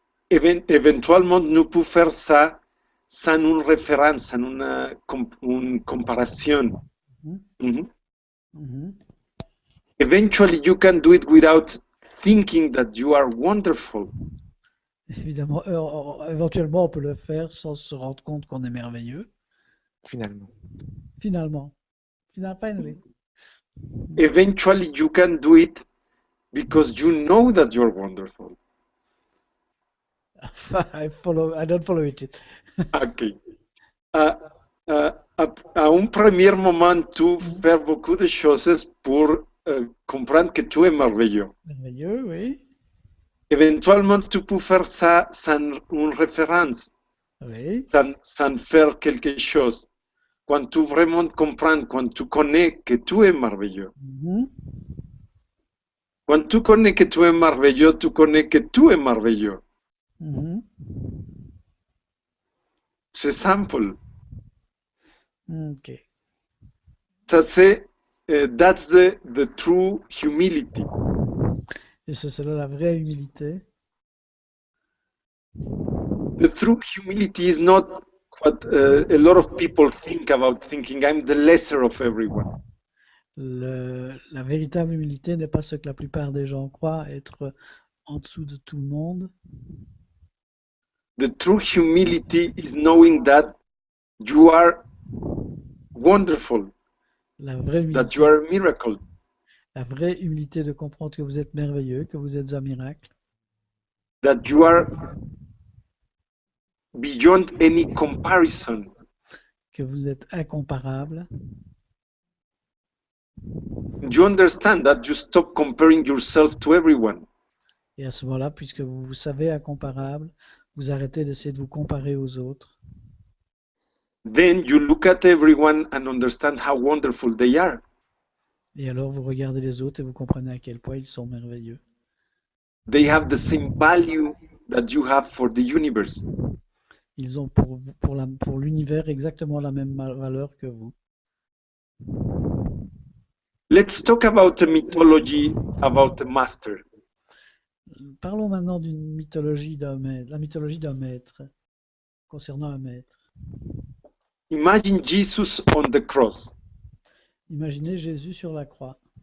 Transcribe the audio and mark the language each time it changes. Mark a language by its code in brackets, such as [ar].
[fr] Éventuellement, nous pouvons faire ça sans une référence, sans une comparaison. Mhm. Mhm. [en] Eventually, you can do it without thinking that you are wonderful. [fr] Évidemment, éventuellement, on peut le faire sans se rendre compte qu'on est merveilleux. Finalement. Finalement. [en] Finally. Eventually, you can do it because you know that you're wonderful. I don't follow it. Ok. [fr] À un premier moment, tu fais beaucoup de choses pour comprendre que tu es merveilleux. Merveilleux, oui. Éventuellement, tu peux faire ça sans une référence, Oui. sans faire quelque chose. Quand tu vraiment comprends, quand tu connais que tu es merveilleux. Mhm. Quand tu connais que tu es merveilleux, tu connais que tu es merveilleux. Mhm. C'est simple. Ok. Ça c'est, [en] that's the true humility. [fr] Et c'est cela la vraie humilité. [en] The true humility is not what a lot of people think about thinking I'm the lesser of everyone. [fr] La véritable humilité n'est pas ce que la plupart des gens croient, être en dessous de tout le monde. [en] The true humility is knowing that you are wonderful. [fr] La vraie [en] that [fr] humilité, [en] you are a miracle, [fr] la vraie humilité de comprendre que vous êtes merveilleux, que vous êtes un miracle, [en] that you are beyond any comparison. [fr] que vous êtes incomparable. [en] You understand that you stop comparing yourself to everyone. [fr] Et à ce moment-là, puisque vous vous savez incomparable, vous arrêtez d'essayer de vous comparer aux autres. [en] Then you look at everyone and understand how wonderful they are. [fr] Et alors vous regardez les autres et vous comprenez à quel point ils sont merveilleux. [en] They have the same value that you have for the universe. [fr] Ils ont pour l'univers exactement la même valeur que vous. [en] Let's talk about a mythology about a master. [fr] Parlons maintenant d'une mythologie d'un maître, la mythologie d'un maître, concernant un maître. [en] Imagine Jesus on the cross. [fr] Imaginez Jésus sur la croix.